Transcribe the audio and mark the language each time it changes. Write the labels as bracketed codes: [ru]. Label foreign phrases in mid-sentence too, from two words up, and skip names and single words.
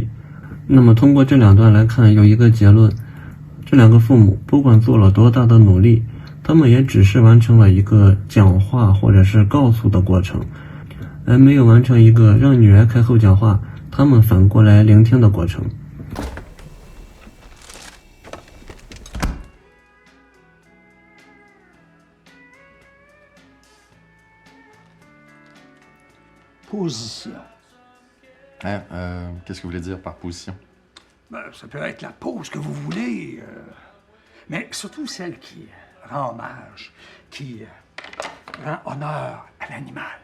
[zh] 那么通过这两段来看，有一个结论，这两个父母不管做了多大的努力，他们也只是完成了一个讲话或者是告诉的过程，而没有完成一个让女儿开口讲话，他们反过来聆听的过程。 [fr] Position. Hein, qu'est-ce que vous voulez dire par position? Ben, ça peut être la pose que vous voulez, mais surtout celle qui rend hommage, qui rend honneur à l'animal.